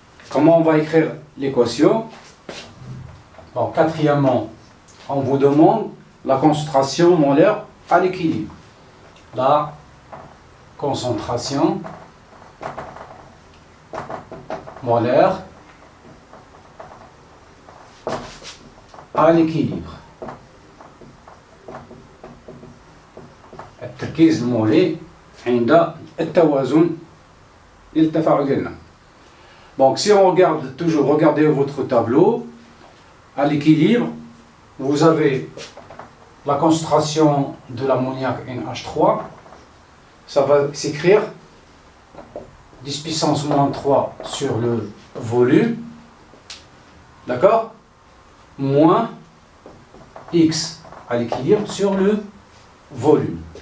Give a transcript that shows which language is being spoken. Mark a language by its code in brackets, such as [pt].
[fr] Comment on va écrire l'équation? Bon, quatrièmement, on vous demande la concentration molaire à l'équilibre. La concentration molaire à l'équilibre. [ar] التركيز المولي عند التوازن للتفاعل ديالنا. [fr] Donc si on regarde toujours, regardez votre tableau, à l'équilibre, vous avez la concentration de l'ammoniac NH3, ça va s'écrire 10 puissance moins 3 sur le volume, d'accord, moins X à l'équilibre sur le volume.